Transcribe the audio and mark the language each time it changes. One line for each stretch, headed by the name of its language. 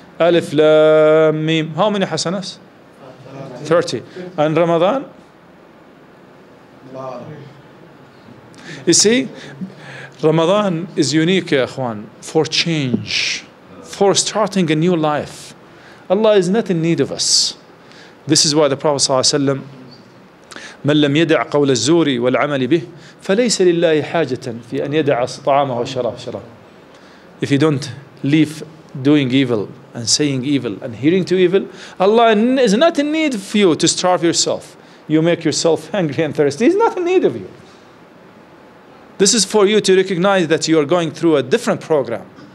English: Alif, Lam, Mim. How many hasanas? 30. And Ramadan? You see, Ramadan is unique, ya ikhwan, for change, for starting a new life. Allah is not in need of us. This is why the Prophet ﷺ,
Arabic: من لم يدع قول الزور والعمل به فليس لله حاجة في أن يدع طعامه وشرابه.
English: If you don't leave doing evil and saying evil and hearing to evil, Allah is not in need of you to starve yourself. You make yourself hungry and thirsty. He's not in need of you. This is for you to recognize that you are going through a different program.